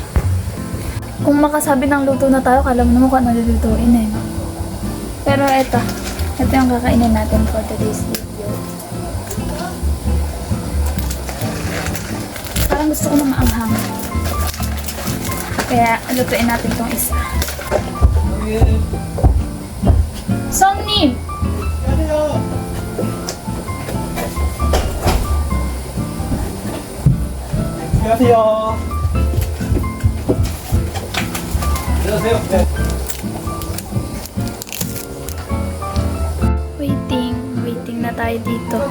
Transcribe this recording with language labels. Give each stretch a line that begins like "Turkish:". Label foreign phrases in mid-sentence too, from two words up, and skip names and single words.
Filipino: Kung makasabi ng luto na tayo, kala mo naman kung ano lulutuin eh. Pero ito yung kakainin natin
English: for today's video.
Filipino: Parang gusto ko ng maanghang. Kaya lutuin natin tong isa.
Korean: 손님! 안녕하세요. 안녕하세요. 네.
Filipino: Waiting na tayo dito.